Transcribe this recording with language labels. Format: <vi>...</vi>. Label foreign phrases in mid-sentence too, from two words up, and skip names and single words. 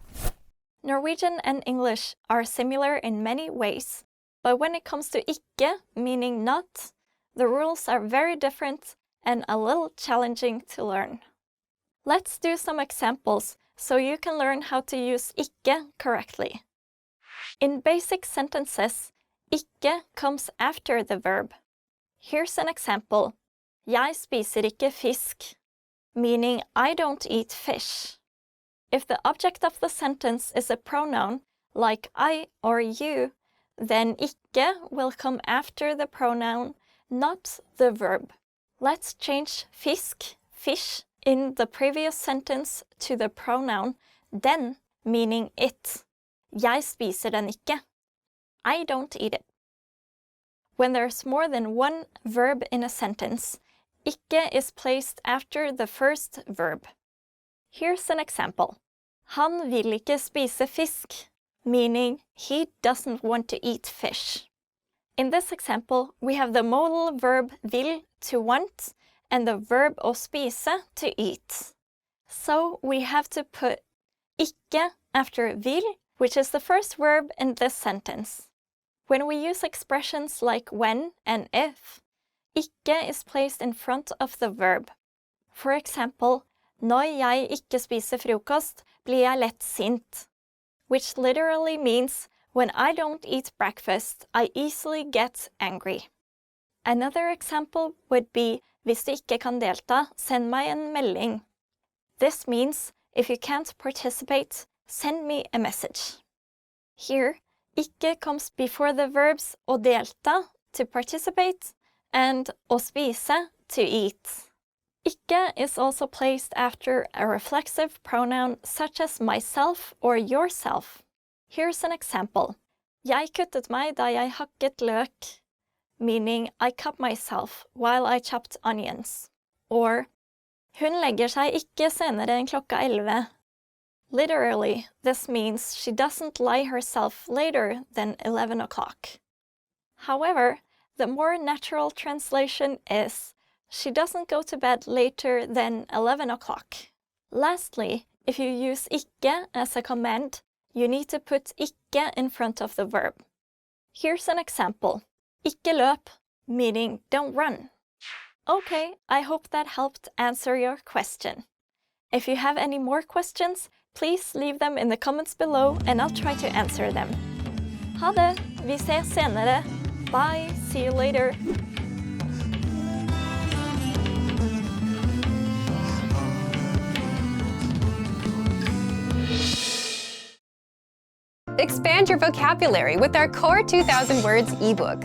<en>Norwegian and English are similar in many ways, but when it comes to ikke, meaning not, the rules are very different and a little challenging to learn. Let's do some examples so you can learn how to use ikke correctly. In basic sentences, ikke comes after the verb. Here's an example.</en> <no>Jeg spiser ikke fisk,</no> <en>meaning I don't eat fish. If the object of the sentence is a pronoun, like I or you, then ikke will come after the pronoun, not the verb. Let's change fisk, fish, in the previous sentence to the pronoun den, meaning it.</en> <no>Jeg spiser den ikke.</no> <en>I don't eat it. When there's more than one verb in a sentence, ikke is placed after the first verb. Here's an example.</en> <no>Han vil ikke spise fisk,</no> <en>meaning he doesn't want to eat fish. In this example, we have the modal verb vil, to want, and the verb</en> <no>å spise,</no> <en>to eat. So we have to put ikke after vil, which is the first verb in this sentence. When we use expressions like when and if, ikke is placed in front of the verb. For example,</en> <no>når jeg ikke spiser frokost, blir jeg lett sint,</no> <en>which literally means when I don't eat breakfast, I easily get angry. Another example would be,</en> <no>hvis du ikke kan delta, send meg en melding.</no> <en>This means, if you can't participate, send me a message. Here, ikke comes before the verbs</en> <no>å delta,</no> <en>to participate, and</en> <no>å spise,</no> <en>to eat. Ikke is also placed after a reflexive pronoun such as myself or yourself. Here's an example.</en> <no>Jeg kuttet meg da jeg hakket løk,</no> <en>meaning I cut myself while I chopped onions. Or,</en> <no>hun legger seg ikke senere enn klokka 11.</no> <en>Literally, this means she doesn't lie herself later than 11 o'clock. However, the more natural translation is, she doesn't go to bed later than 11 o'clock. Lastly, if you use ikke as a command, you need to put ikke in front of the verb. Here's an example.</en> <no>Ikke løp,</no> <en>meaning don't run. Okay, I hope that helped answer your question. If you have any more questions, please leave them in the comments below and I'll try to answer them.</en> <no>Ha det! Vi ses senere.</no> <en>Bye! See you later! Expand your vocabulary with our Core 2000 Words ebook.</en>